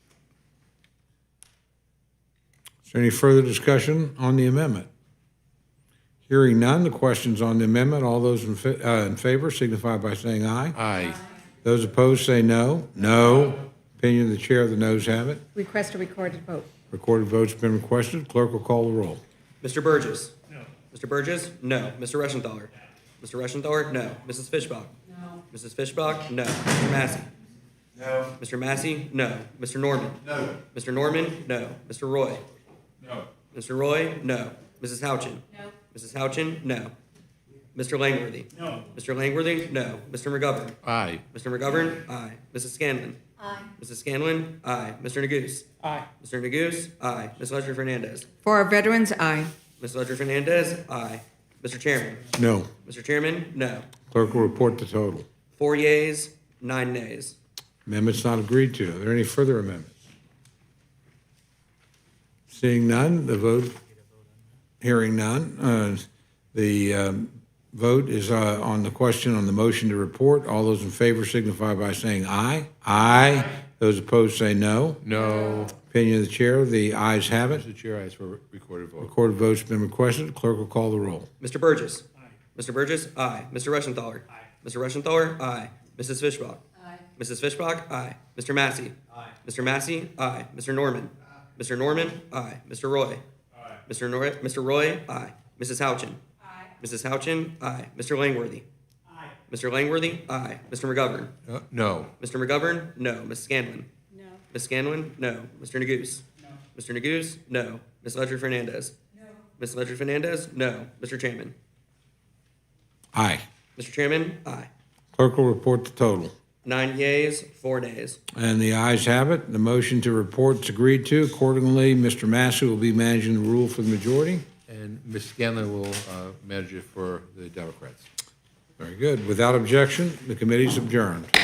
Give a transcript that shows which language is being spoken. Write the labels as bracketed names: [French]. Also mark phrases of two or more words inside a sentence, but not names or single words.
[English] Is there any further discussion on the amendment? Hearing none, the question's on the amendment. All those in favor signify by saying aye. Aye. Those opposed say no. No. Opinion of the chair, the noes have it. Request a recorded vote. Recorded vote's been requested. Clerk will call the roll. Mr. Burgess? No. Mr. Burgess? No. Mr. Reschenthaler? Mr. Reschenthaler? No. Mrs. Fishbach? No. Mrs. Fishbach? No. Mr. Massey? No. Mr. Massey? No. Mr. Norman? No. Mr. Norman? No. Mr. Roy? No. Mr. Roy? No. Mrs. Houchin? No. Mrs. Houchin? No. Mr. Langworthy? No. Mr. Langworthy? No. Mr. McGovern? Aye. Mr. McGovern? Aye. Mrs. Scanlon? Aye. Mrs. Scanlon? Aye. Mr. Neguse? Aye. Mr. Neguse? Aye. Ms. Ledger Fernandez? For our veterans, aye. Ms. Ledger Fernandez? Aye. Mr. Chairman? No. Mr. Chairman? No. Clerk will report the total. 4 yeas, 9 nays. Amendment's not agreed to. Are there any further amendments? Seeing none, the vote, hearing none, the vote is on the question on the motion to report. All those in favor signify by saying aye. Aye. Those opposed say no. No. Opinion of the chair, the ayes have it. Mr. Chair, I ask for recorded vote. Recorded vote's been requested. Clerk will call the roll. Mr. Burgess? Aye. Mr. Burgess? Aye. Mr. Reschenthaler? Aye. Mr. Reschenthaler? Aye. Mrs. Fishbach? Aye. Mrs. Fishbach? Aye. Mr. Massey? Aye. Mr. Massey? Aye. Mr. Norman? Mr. Norman? Aye. Mr. Roy? Aye. Mr. Roy? Aye. Mrs. Houchin? Aye. Mrs. Houchin? Aye. Mr. Langworthy? Aye. Mr. Langworthy? Aye. Mr. McGovern? No. Mr. McGovern? No. Ms. Scanlon? No. Ms. Scanlon? No. Mr. Neguse? No. Mr. Neguse? No. Ms. Ledger Fernandez? No. Ms. Ledger Fernandez? No. Mr. Chairman? Aye. Mr. Chairman? Aye. Clerk will report the total. 9 yeas, 4 nays. And the ayes have it. The motion to report is agreed to. Accordingly, Mr. Massey will be managing the rule for the majority. And Ms. Scanlon will manage it for the Democrats. Very good. Without objection, the committee's adjourned.